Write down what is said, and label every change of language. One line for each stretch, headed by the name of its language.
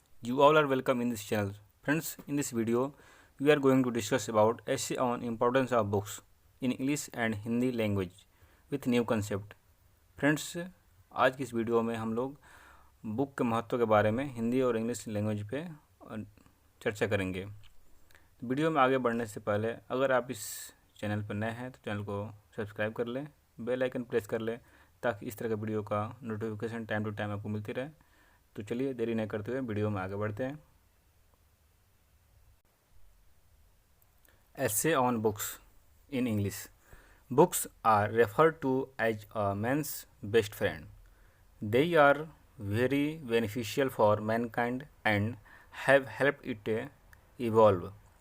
English: You all are welcome in this channel. Friends, in this video, we are going to discuss about essay on importance of books in English and Hindi language with new concept.
Hindi: Friends, आज की इस video में हम लोग book के महत्व के बारे में हिंदी और इंग्लिश लैंग्वेज पे चर्चा करेंगे। वीडियो में आगे बढ़ने से पहले अगर आप इस चैनल पर नए हैं तो चैनल को सब्सक्राइब कर लें, बेल आइकन प्रेस कर लें ताकि इस तरह के वीडियो का नोटिफिकेशन टाइम टू टाइम आपको मिलती रहे। तो चलिए देरी नहीं करते हुए वीडियो में आगे बढ़ते हैं।
English: Essay on books in English. Books are referred to as a man's best friend. They are very beneficial for mankind and have helped it evolve.